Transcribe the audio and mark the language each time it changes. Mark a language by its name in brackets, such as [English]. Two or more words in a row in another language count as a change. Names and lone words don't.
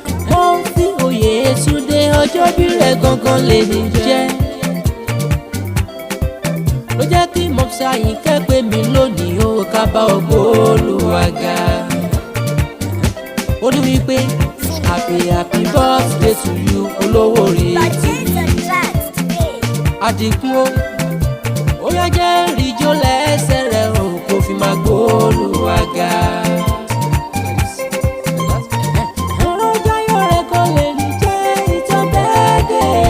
[Yoruba] Murphy Oyètúndé, ọjọ́ bí rẹ̀ gangan lè ní jẹ́. Ló jẹ́ kí Mopsa Àyìnkẹ́ pè mí lónìí, ó ká bá ògo Olúwa ga. Ó ní wípé, [English] "Happy, happy birthday to you, [Yoruba] olówó orí ètò mi." Àdìgún o, ó yá jẹ́ ríjó lẹ́sẹ̀ rẹ̀ o, kó fi máa gbó Olúwa ga. Ọ̀rọ̀ Jáyọ̀ rẹ̀ kò lè ní jẹ́ ìtàn bẹ́ẹ̀ dé.